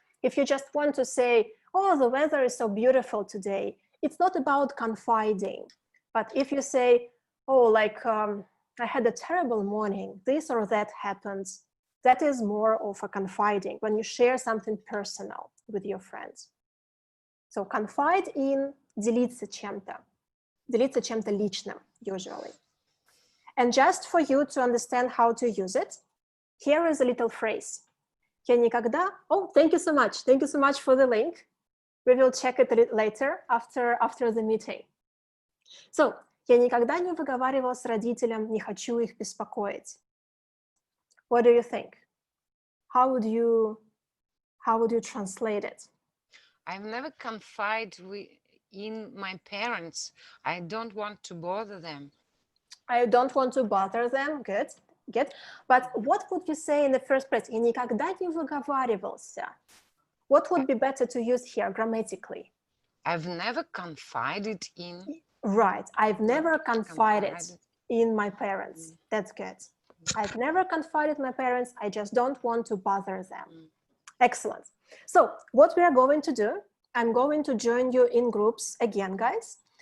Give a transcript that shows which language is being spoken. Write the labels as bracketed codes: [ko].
[en] If you just want to say, oh, the weather is so beautiful today, it's not about confiding. But if you say, oh, like, I had a terrible morning, this or that happened, that is more of a confiding, when you share something personal with your friends. So confide in, [ru] делиться чем-то. Делиться чем-то личным, [en] usually. And just for you to understand how to use it, here is a little phrase. [ru] Я никогда... [en] Oh, thank you so much. Thank you so much for the link. We will check it later after the meeting. [ru] So, я никогда не выговаривал с родителям, не хочу их беспокоить. [en] What do you think? How would you translate it? I've never confided in my parents. I don't want to bother them. I don't want to bother them. Good. But what would you say in the first place? [ru] Я никогда не выговаривался. [en] What would be better to use here grammatically? I've never confided in. Right. I've never confided in my parents. That's good. I've never confided in my parents. I just don't want to bother them. Excellent. So what we are going to do, I'm going to join you in groups again, guys.